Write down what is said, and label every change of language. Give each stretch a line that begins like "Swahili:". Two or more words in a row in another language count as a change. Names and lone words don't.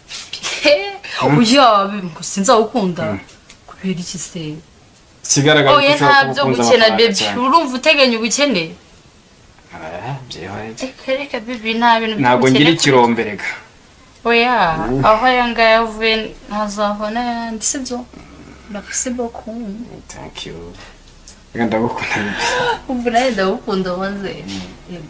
Kinyarwanda: Oya, bibi ngo sinzawukunda. Kubera iki se? Kigaragara ko ushobora kukunza amafaranga. Urumva uteganya ubukene? Reka bibi nta bintu by'ubukene. Ntabwo ngira ikirombe reka. Oya, aho yanga yavuye ntazabona yandi sibyo?
French: Merci beaucoup.
English: Thank you.
Kinyarwanda: Reka ndagukunda bibi. Umva nawe ndagukunda maze. Yego.